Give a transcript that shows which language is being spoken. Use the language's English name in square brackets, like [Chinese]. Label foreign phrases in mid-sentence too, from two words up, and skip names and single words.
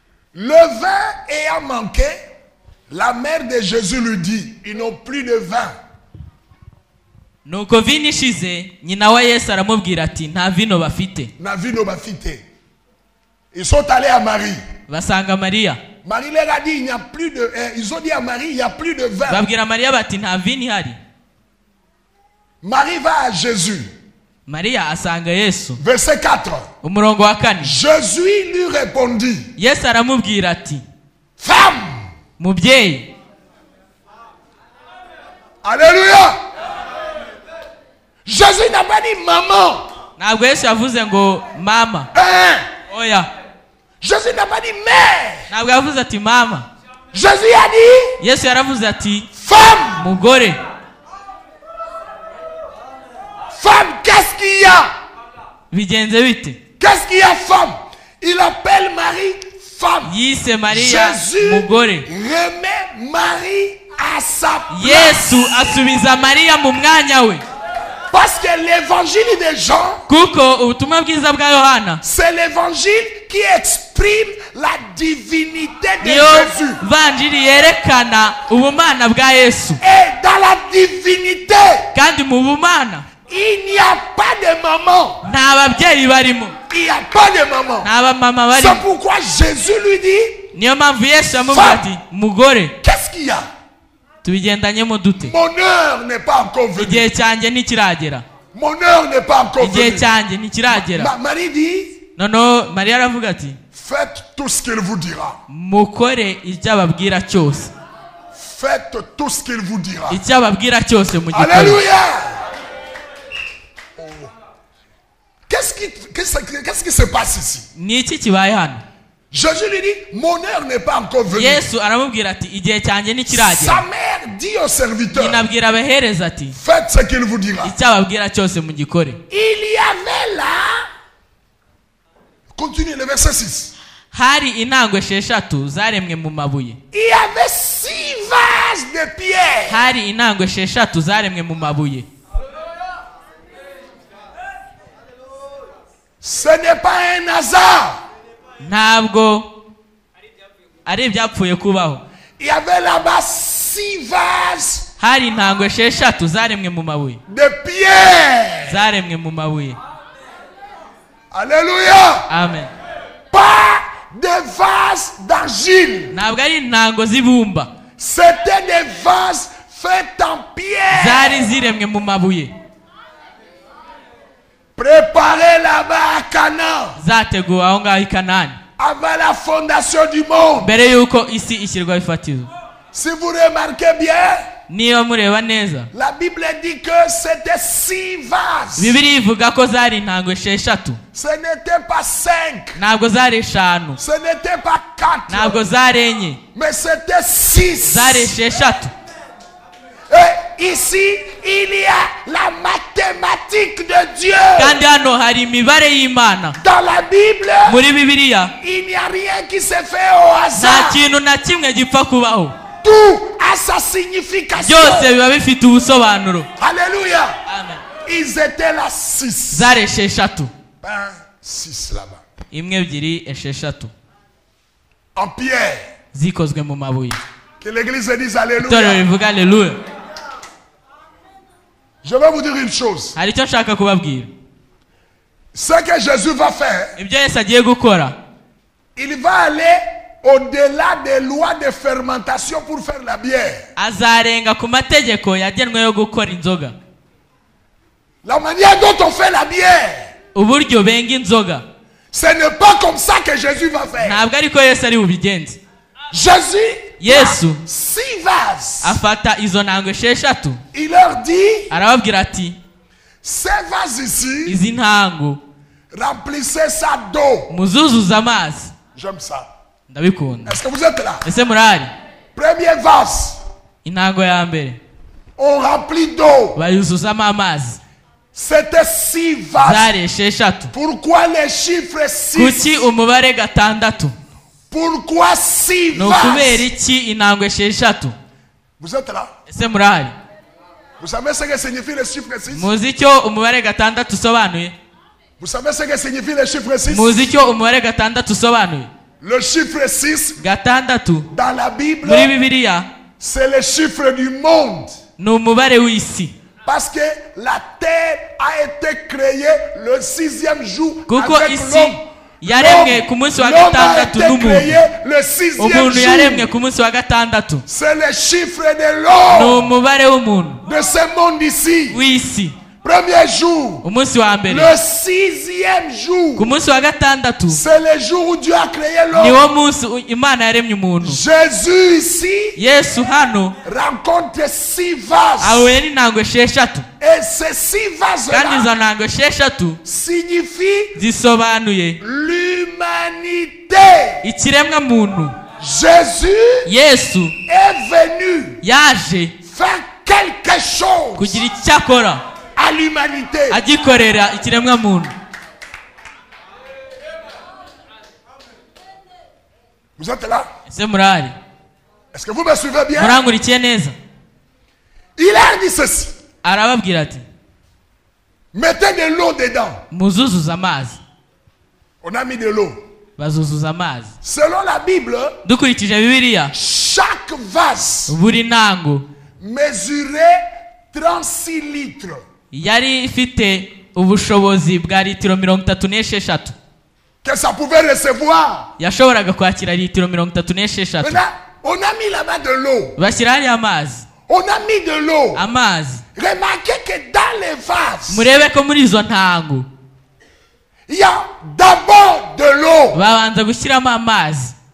[French] Le vin ayant manqué, la mère de Jésus lui dit, ils n'ont plus de vin. [Kinyarwanda] Nuko vino ishize nyina wa Yesu aramubwira ati nta vino bafite. Na vino bafite. [French] Ils sont allés à Marie. [Kinyarwanda] Basanga Maria. [French] Marie leur a dit il n'y a plus de ils ont dit à Marie il n'y a plus de vin. [Kinyarwanda] Babwira Maria bati nta vino ihari. [French] Marie va à Jésus. [Kinyarwanda] Maria asanga Yesu. [French] Verset 4. [Kinyarwanda] Umurongo wa 4. [French] Jésus lui répondit. [Kinyarwanda] Yesu aramubwira ati [French] Femme. [Kinyarwanda] Mubyeyi. [French] Alléluia. Jésus n'a pas dit maman. [Kinyarwanda] Ntabwo Yesu yavuze ngo mama. Oya. [French] Jésus n'a pas dit mère. [Kinyarwanda] Ntabwo yavuze ati mama. [French] Jésus a dit [Kinyarwanda] Yesu yaravuze ati [French] femme. [Kinyarwanda] Mugore. [French] Femme, qu'est-ce qu'il y a? [Kinyarwanda] Bigenze bite? [French] Qu'est-ce qu'il y a femme? Il appelle Marie femme. [Kinyarwanda] Yise Maria [French] Jésus [Kinyarwanda] mugore. [French] remet Marie à sa place. [Kinyarwanda] Yesu asubiza Maria mu mwanya we. [French] Parce que l'évangile de Jean, [Kinyarwanda] kuko ubutumwa bwiza bwa Yohana, [French] c'est l'évangile qui exprime la divinité de Jésus. [Kinyarwanda] Vanjiri yerekana ubumana bwa Yesu. [French] Et dans la divinité, [Kinyarwanda] kandi mu bumana, [French] il n'y a pas de maman. [Kinyarwanda] nta babyeyi barimo. [French] Il n'y a pas de maman. [Kinyarwanda] Nta bamama barimo. [French] C'est pourquoi Jésus lui dit, [Kinyarwanda] niyo mpamvu Yesu yamubwira ati mugore, [French] qu'est-ce qu'il y a? [Kinyarwanda] tubigendanyemo dute? [French] Mon heure n'est pas encore venue. [Kinyarwanda] Igihe cyanjye ntikiragera. [French] Mon heure n'est pas encore venue. [Kinyarwanda] Igihe cyanjye ntikiragera. [French] Marie dit, [Kinyarwanda] noneho Maria aravuga ati [French] faites tout ce qu'il vous dira. [Kinyarwanda] mukore icyo ababwira cyose. [French] Faites tout ce qu'il vous dira. [Kinyarwanda] Icyo ababwira cyose mugikore. [French] Alléluia. Oh. Qu'est-ce qui se passe ici? [Kinyarwanda] Ni iki kibaye hano? [French] Jésus lui dit, mon heure n'est pas encore venue. [Kinyarwanda] Yesu aramubwira ati igihe cyanjye ntikiragera. [French] Sa mère dit au serviteur, [Kinyarwanda] inabwira abahereza ati [French] faites ce qu'il vous dira. [Kinyarwanda] icyo ababwira cyose mugikore. [French] Il y avait là, continue le verset 6. [Kinyarwanda] Hari intango esheshatu zaremwe mu mabuye. [French] Il y avait 6 vases de pierre. [Kinyarwanda] Hari intango esheshatu zaremwe mu mabuye. [French] Ce n'est pas un hasard. [Kinyarwanda] Ntabwo ari ibyapfuye kubaho. [French] Il y avait là-bas 6 vases. [Kinyarwanda] Hari intango esheshatu zaremwe mu mabuye. [French] De pierre. [Kinyarwanda] Zaremwe mu mabuye. [French] Alléluia. [Kinyarwanda] Amen. [French] Pas de vases d'argile. [Kinyarwanda] Ntabwo ari intango z'ibumba. [French] C'était des vases faits en pierre. [Kinyarwanda] Zari ziremwe mu mabuye. [French] Préparé là-bas à Canaan. [Kinyarwanda] Zateguwe aho ngaho i Kanani. [French] Avant la fondation du monde. [Kinyarwanda] Mbere yuko isi ishyirwaho ifatizo. [French] Si vous remarquez bien, [Kinyarwanda] niba mureba neza, [French] la Bible dit que c'était 6 vases. [Kinyarwanda] Bibiliya ivuga ko zari intango esheshatu. [French] Ce n'était pas 5. [Kinyarwanda] Ntabwo zari eshanu. [French] Ce n'était pas 4. [Kinyarwanda] Ntabwo zari enye. [French] Mais c'était 6. [Kinyarwanda] Zari esheshatu. [French] Et ici, il y a la mathématique de Dieu. [Kinyarwanda] Kandi hano hari imibare y'Imana. [French] Dans la Bible, [Kinyarwanda] muri Bibiliya, [French] il n'y a rien qui se fait au hasard. [Kinyarwanda] Nta kintu na kimwe gipfa kubaho. [French] Tout a sa signification. [Kinyarwanda] Byose biba bifite ubusobanuro. [French] Alléluia. [Kinyarwanda] Amen. [French] Ils étaient là 6. [Kinyarwanda] Zari esheshatu. [French] 6 là-bas. [Kinyarwanda] Imwe ebyiri esheshatu. [French] En pierre. [Kinyarwanda] Zikozwe mu mabuye. [French] Que l'église dise alléluia. [Kinyarwanda] Itorero rivuga alléluia. [French] Je vais vous dire une chose. [Kinyarwanda] Hari icyo nshaka kubabwira. [French] Ce que Jésus va faire, [Kinyarwanda] ibyo Yesu agiye gukora, [French] il va aller au-delà des lois de fermentation pour faire la bière. [Kinyarwanda] Azarenga ku mategeko yagenwe yo gukora inzoga. [French] La manière dont on fait la bière, [Kinyarwanda] uburyo benga inzoga, [French] ce n'est pas comme ça que Jésus va faire. [Kinyarwanda] Ntabwo ariko Yesu ari bubigenze. [French] Jésus, [Kinyarwanda] Yesu [French] 6 vases. [Kinyarwanda] afata izo ntango esheshatu. [French] Il leur dit, [Kinyarwanda] arababwira ati [French] ces vases ici, [Kinyarwanda] izi ntango [French] remplissez ça d'eau. [Kinyarwanda] muzuzuza amazi. [French] J'aime ça. [Kinyarwanda] Ndabikunda. [French] Est-ce que vous êtes là? [Kinyarwanda] Ese murari? [French] Premier vase, [Kinyarwanda] intango ya mbere [French] on remplit d'eau. [Kinyarwanda] bayuzuzamo amazi. [French] C'était 6 vases. [Kinyarwanda] Zari esheshatu. [French] Pourquoi les chiffres 6? [Kinyarwanda] Kuki umubare gatandatu? [French] Pourquoi 6 [Kinyarwanda] No kubera [French] vases? [Kinyarwanda] iki intango esheshatu? [French] Vous êtes là? [Kinyarwanda] Ese murari? [French] Vous savez ce que signifie le chiffre 6? [Kinyarwanda] Muzi icyo umubare gatandatu usobanuye? [French] Vous savez ce que signifie le chiffre 6? [Kinyarwanda] Muzi icyo umubare gatandatu usobanuye? [French] Le chiffre 6, [Kinyarwanda] gatandatu [French] dans la Bible, [Kinyarwanda] muri bibiliya [French] c'est le chiffre du monde. [Kinyarwanda] ni umubare w'isi, [French] Parce que la terre a été créée le 6e jour [Kinyarwanda] kuko [French] avec [Kinyarwanda] isi [French] l'homme. [Kinyarwanda] yaremwe ku munsi wa [French] L'homme a [Kinyarwanda] gatandatu [French] été [Kinyarwanda] n'umuntu. [French] créé le 6e [Kinyarwanda] Umuntu yaremwe [French] jour. [Kinyarwanda] ku munsi wa gatandatu, [French] C'est le chiffre de [Kinyarwanda] ni [French] l'homme [Kinyarwanda] umubare w'umuntu [French] de ce monde ici. [Kinyarwanda] w'isi. [French] Premier jour, [Kinyarwanda] Umunsi wa mbere, [French] le 6e jour, [Kinyarwanda] ku munsi wa gatandatu [French] c'est le jour où Dieu a créé [Kinyarwanda] niwo [French] l'homme. [Kinyarwanda] munsi Imana yaremye umuntu. [French] Jésus ici [Kinyarwanda] Yesu hano [French] rencontre 6 vases. [Kinyarwanda] ahuye n'intango esheshatu, [French] Et ces 6 [Kinyarwanda] kandi izo [French] vases-là [Kinyarwanda] ntango esheshatu [French] signifient [Kinyarwanda] zisobanuye [French] l'humanité. [Kinyarwanda] ikiremwa muntu. [French] Jésus [Kinyarwanda] Yesu [French] est venu [Kinyarwanda] yaje [French] faire quelque chose [Kinyarwanda] kugira icyo akora, [French] à l'humanité. [Kinyarwanda] agikorera ikiremwa muntu. [French] Vous êtes là? [Kinyarwanda] Ese murahari? [French] Est-ce que vous me suivez bien? [Kinyarwanda] Murangurikiye neza? [French] Il a dit ceci. [Kinyarwanda] Arababwira ati [French] Mettez de l'eau dedans. [Kinyarwanda] muzuzuza amazi. [French] On a mis de l'eau. [Kinyarwanda] Bazuzuza amazi. [French] Selon la Bible, [Kinyarwanda] Dukurikije bibiliya, [French] chaque vase [Kinyarwanda] buri ntango [French] mesurait 36 litres. [Kinyarwanda] yari ifite ubushobozi bwa litiro 36. [French] Que ça pouvait recevoir. [Kinyarwanda] Yashoboraga kwakira litiro 36. [French] Maintenant, on a mis là-bas de l'eau. [Kinyarwanda] Bashyira hariya amazi. [French] On a mis de l'eau. [Kinyarwanda] Amazi. [French] Remarquez que dans les vases, [Kinyarwanda] Murebe ko muri izo ntango [French] il y a d'abord de l'eau. [Kinyarwanda] babanza gushyiramo amazi.